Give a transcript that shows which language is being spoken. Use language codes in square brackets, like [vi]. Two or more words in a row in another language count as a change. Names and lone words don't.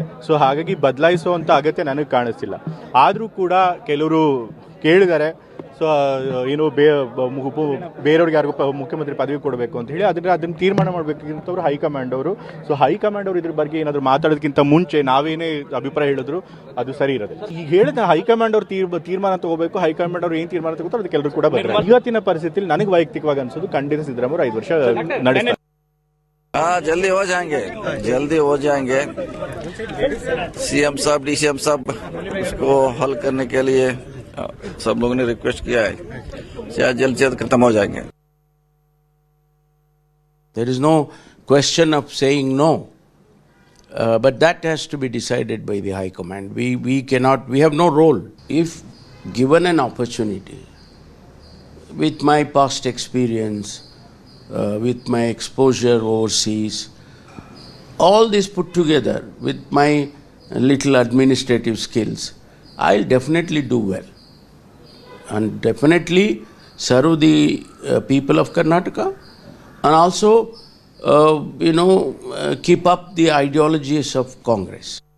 [kn] ಸೊ ಹಾಗಾಗಿ ಬದಲಾಯಿಸುವಂಥ ಅಗತ್ಯ ನನಗೆ ಕಾಣಿಸ್ತಿಲ್ಲ. ಆದರೂ ಕೂಡ ಕೆಲವರು ಕೇಳಿದ್ದಾರೆ, ಸೊ ಏನು ಬೇರೆಯವ್ರಿಗೆ ಯಾರಿಗೂ ಮುಖ್ಯಮಂತ್ರಿ ಪದವಿ ಕೊಡಬೇಕು ಅಂತ ಹೇಳಿ ಅದನ್ನು ತೀರ್ಮಾನ ಮಾಡಬೇಕಿಂತವ್ರು ಹೈಕಮಾಂಡ್ ಅವರು. ಸೊ ಹೈಕಮಾಂಡ್ ಅವರು ಇದ್ರ ಬಗ್ಗೆ ಏನಾದರೂ ಮಾತಾಡೋದಕ್ಕಿಂತ ಮುಂಚೆ ನಾವೇನೇ ಅಭಿಪ್ರಾಯ ಹೇಳಿದ್ರು ಅದು ಸರಿ ಇರುತ್ತೆ. ಈಗ ಹೇಳಿದ ಹೈಕಮಾಂಡ್ ಅವ್ರು ತೀರ್ಮಾನ ತಗೋಬೇಕು, ಹೈಕಮಾಂಡ್ ಅವ್ರು ಏನು ತೀರ್ಮಾನ ತಗೋತಾರೆ ಅದಕ್ಕೆ ಎಲ್ಲರೂ ಕೂಡ ಬರ್ತಾರೆ. ಇವತ್ತಿನ ಪರಿಸ್ಥಿತಿಯಲ್ಲಿ ನನಗೆ ವೈಯಕ್ತಿಕವಾಗಿ ಅನ್ಸೋದು ಖಂಡಿತ ಸಿದ್ದರಾಮಯ್ಯ 5 ವರ್ಷ ನಡೆಸ್ತಾರೆ. [hi] जल्दी हो जाएंगे CM साहब DCM साहब उसको हल करने के लिए सब लोगों ने रिक्वेस्ट किया है, शायद जल्द से जल्द खत्म हो जाएंगे. [en] There is no question of saying no, but that has to be decided by the High Command. We have no role. If given an opportunity, with my past experience, with my exposure overseas, all this put together with my little administrative skills, I'll definitely do well and definitely serve the people of Karnataka and also keep up the ideologies of Congress.